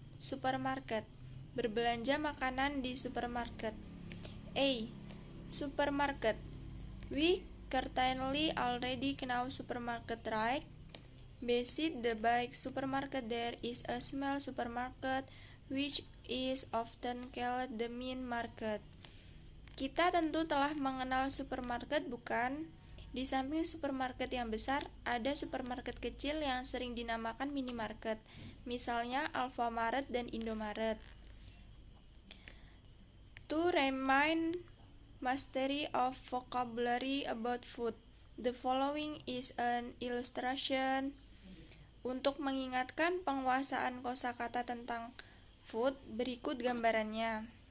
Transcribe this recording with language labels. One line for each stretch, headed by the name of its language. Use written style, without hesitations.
Indonesian: Supermarket. Berbelanja makanan di supermarket. A. Supermarket.
English: We certainly already know supermarket, right? Beside the big supermarket there is a small supermarket which is often called the main market.
Indonesian: Kita tentu telah mengenal supermarket, bukan? Di samping supermarket yang besar, ada supermarket kecil yang sering dinamakan minimarket, misalnya Alfamart dan Indomaret.
English: To remind mastery of vocabulary about food, the following is an illustration.
Indonesian: Untuk mengingatkan penguasaan kosakata tentang food, berikut gambarannya.